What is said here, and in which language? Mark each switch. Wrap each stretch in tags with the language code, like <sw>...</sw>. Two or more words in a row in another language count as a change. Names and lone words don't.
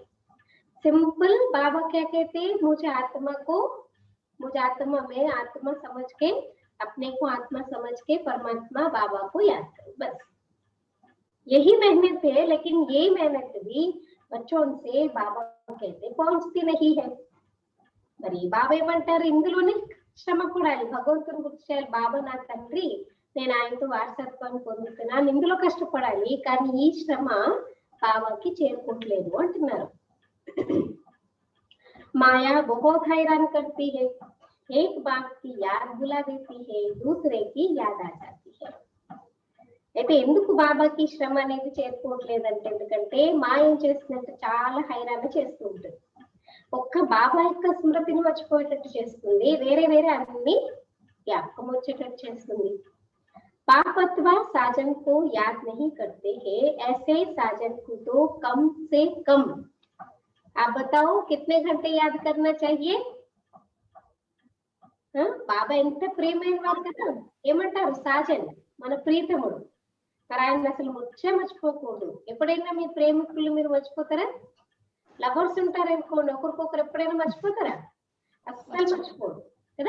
<hi>सिंपल बाबा क्या कहते, मुझे आत्मा में आत्मा समझ के, अपने को आत्मा समझ के परमात्मा बाबा को याद करो, बस यही मेहनत है। लेकिन यही मेहनत भी बच्चों से बाबा कहते पहुंचती नहीं है।</hi> <te>మరి బాబా ఏమంటారు, ఇందులోనే శ్రమ పడాలి, భగవంతుని గుర్తు చేయాలి. బాబా నా తండ్రి, నేను ఆయనతో వారసత్వాన్ని పొందుతున్నాను, ఇందులో కష్టపడాలి, కానీ ఈ శ్రమ బాబాకి చేరుకోవట్లేదు అంటున్నారు.</te> <hi>మాయా बहुत हैरान करती है, एक बाप की याद बुला देती है, दूसरे की याद आ जाती है.</hi> <te>అయితే ఎందుకు బాబాకి శ్రమ అనేది చేరుకోవట్లేదంటే, ఎందుకంటే మాయం చేసినట్టు చాలా హైరాణ చేస్తూ ఉంటుంది. ఒక్క బాబా యొక్క స్మృతిని మర్చిపోయేటట్టు చేస్తుంది, వేరే వేరే అన్ని జ్ఞాపకం వచ్చేటట్టు చేస్తుంది.</te> <hi>पापत्वा साजन को याद नहीं करते हैं, ऐसे साजन को तो कम से कम, आप बताओ कितने घंटे याद करना चाहिए?</hi> <te>బాబా ఎంత ప్రేమైన వారు కదా, ఏమంటారు సాజన్, మన ప్రీతముడు. మరి ఆయన అసలు మర్చిపోకూడదు. ఎప్పుడైనా మీ ప్రేమికులు మీరు మర్చిపోతారా? లవర్స్ ఉంటారు అనుకోండి, ఒకరికొకరు ఎప్పుడైనా మర్చిపోతారా? అస్సలు మర్చిపోరు కదా.</te>